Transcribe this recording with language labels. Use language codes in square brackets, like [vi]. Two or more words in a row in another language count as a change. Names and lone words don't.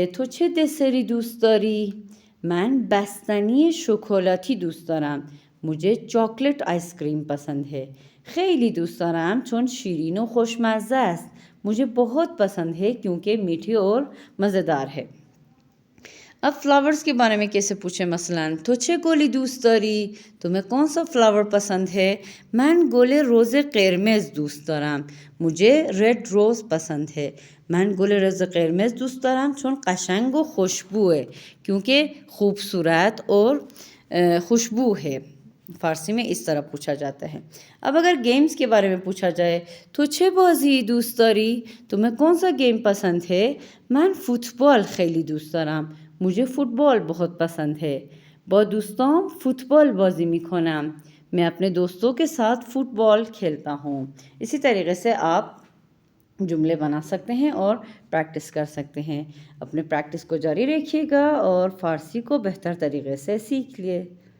[fa] تو چه دسری دوست داری؟ من بستنی شکلاتی دوست دارم۔ [ur] مجھے چاکلیٹ آئس کریم پسند ہے۔ [fa] خیلی دوست دارم چون شیرین و خوشمزه است۔ [ur] مجھے بہت پسند ہے کیونکہ میٹھی اور مزیدار ہے۔ اب فلاورز کے بارے میں کیسے پوچھیں؟ [fa] مثلاً تو چه گلی دوست داری؟ [ur] تمہیں کون سا فلاور پسند ہے؟ [fa] من گل روز قرمز دوست دارم۔ [ur] مجھے [en] red rose [ur] پسند ہے۔ [fa] من گل روز قرمز دوست دارم چون قشنگ و خوشبو [ur] ہے، کیونکہ خوبصورت اور خوشبو ہے۔ فارسی میں اس طرح پوچھا جاتا ہے۔ اب اگر گیمز کے بارے میں پوچھا جائے تو [fa] چه بازی دوست داری؟ [ur] تمہیں کون سا گیم پسند ہے؟ [fa] من فوتبال خیلی دوست دارم. [ur] مجھے فوتبال بہت پسند ہے. [fa] با دوستام فوتبال بازی میکنم. [ur] میں اپنے دوستوں کے ساتھ فوتبال کھیلتا ہوں. اسی طریقے سے آپ جملے بنا سکتے ہیں اور پریکٹس کر سکتے ہیں۔ اپنے پریکٹس کو جاری رکھیے گا اور فارسی کو بہتر طریقے سے سیکھ لیے۔